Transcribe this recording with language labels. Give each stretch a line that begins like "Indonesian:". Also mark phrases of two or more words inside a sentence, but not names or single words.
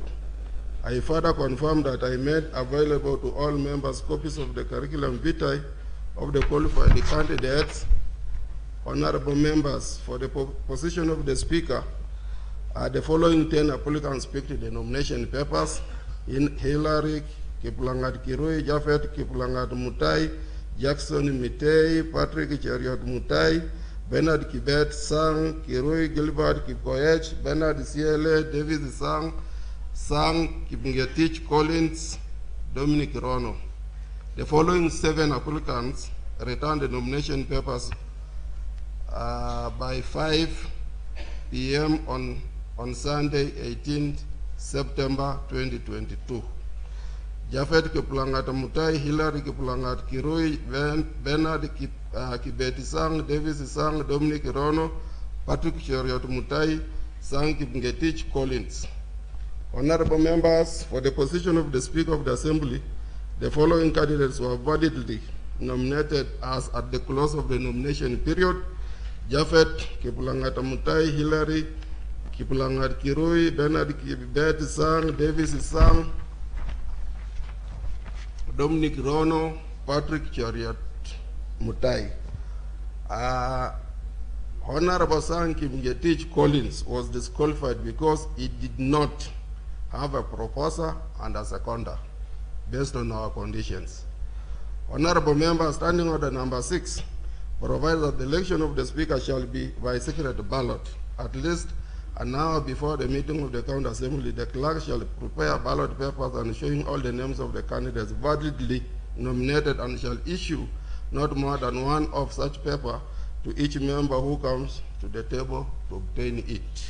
English: I further confirm that I made available to all members copies of the curriculum vitae of the qualified candidates. Honorable members, for the position of the Speaker, the following 10 applicants picked the nomination papers: in Hillary Kiplangat Kirui, Japhet Kiplangat Mutai, Jackson Mitei, Patrick Cheriot Mutai, Bernard Kibet Sang, Kirui Gilbert Kipkoech, Bernard Siele, David Sang, Kipngetich Collins, Dominic Rono. The following 7 applicants returned the nomination papers by 5 p.m. on Sunday, 18th September 2022. Japhet Kiplangat Mutai, Hillary Kiplangat Kirui, Bernard Kibeti Sang, Davis Sang, Dominic Rono, Patrick Cheriot Mutai, Sang Kipngetich Collins. Honorable members, for the position of the Speaker of the Assembly, the following candidates were validly nominated as at the close of the nomination period: Japhet Kiplangat Mutai, Hillary Kiplangat Kirui, Bernard Kibet Sang, Davis Sang, Dominic Rono, Patrick Cheriot Mutai. Honorable Sang Kipngetich Collins was disqualified because he did not have a proposer and a seconder based on our conditions. Honorable members, Standing Order number 6 provides that the election of the Speaker shall be by secret ballot. At least an hour before the meeting of the County Assembly, the clerk shall prepare ballot papers and showing all the names of the candidates validly nominated, and shall issue not more than one of such paper to each member who comes to the table to obtain it.